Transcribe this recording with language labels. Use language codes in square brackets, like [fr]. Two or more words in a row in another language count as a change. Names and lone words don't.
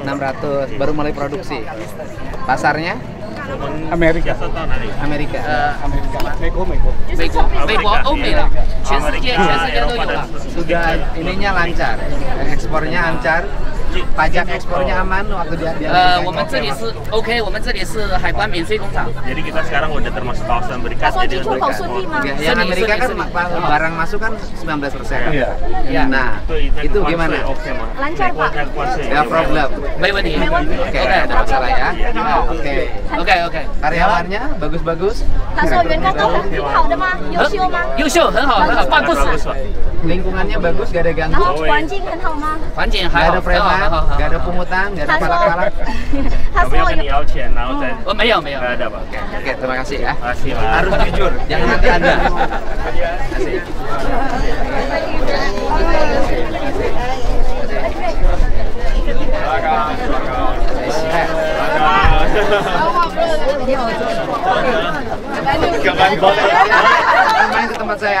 [id] 600. Baru mulai produksi. Pasarnya? Amerika. Amerika. Meko. Sudah ininya lancar. Ekspornya lancar. Pajak ekspornya aman waktu dia [zh] 我们这里是 OK， 我们这里是海关免税工厂。 [id] Jadi kita sekarang udah termasuk kawasan berikat. Jadi yang Amerika kan barang masuk kan 19%. Iya. Ya, nah itu gimana? lancar Pak. Ya problem. [zh] 没问题。 [id] Oke, ada masalah ya. Oke. [zh] OK。 [id] Karyawannya bagus-bagus. [zh] 他说员工都很挺好的吗？优秀吗？优秀，很好，很好，办公室 [id] Lingkungannya bagus, gak ada [zh] 然 [id] ganggu. [zh] 后环境很好吗？环境 [id] Gak [zh] 还 [id] ada [zh] 好，很好， [id] preman, [zh] 很好， [id] gak ada pungutan, gak ada [zh] 他说 [id] palak-palak. [zh] 他 [id] Kami [zh] 说 [id] akan [zh] 有 Yauchen, Nauten. 我没有没有。 [id] Nggak ada, Pak. Oke, terima kasih ya. Makasih, Pak. Harus jujur, jangan nanti ada. Kasih. Main ke tempat saya.